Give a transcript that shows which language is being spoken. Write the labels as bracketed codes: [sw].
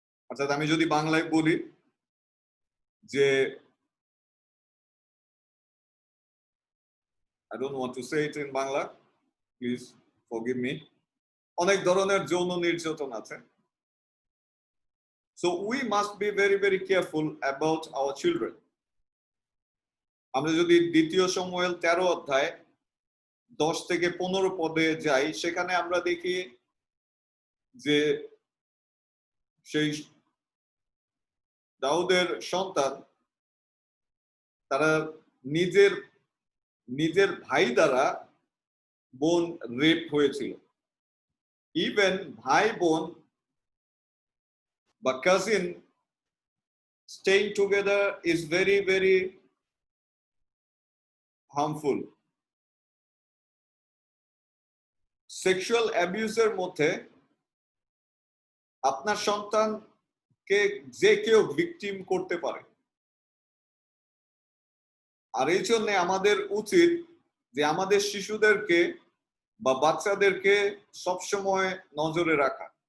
[bn] অর্থাৎ আমি যদি বাংলায় বলি যে, [en] I don't want to say it in Bangla, please forgive me. [bn] অনেক ধরনের যৌন নির্যাতন আছে। [en] So we must be very very careful about our children. [bn] আমরা যদি দ্বিতীয় শমূয়েল 13 অধ্যায় 10 থেকে 15 পদে যাই, সেখানে আমরা দেখি যে সেই দাউদের সন্তান তারা নিজের ভাই দ্বারা বোন রেপ হয়েছিল। [en] even [bn] ভাই বোন বা [en] Cousin staying together is very very harmful. [bn] Sexual অ্যাবিউজের মধ্যে আপনার সন্তানকে যে কেউ ভিকটিম করতে পারে, আর এই জন্য আমাদের উচিত যে আমাদের শিশুদেরকে বা বাচ্চাদেরকে সবসময় নজরে রাখা।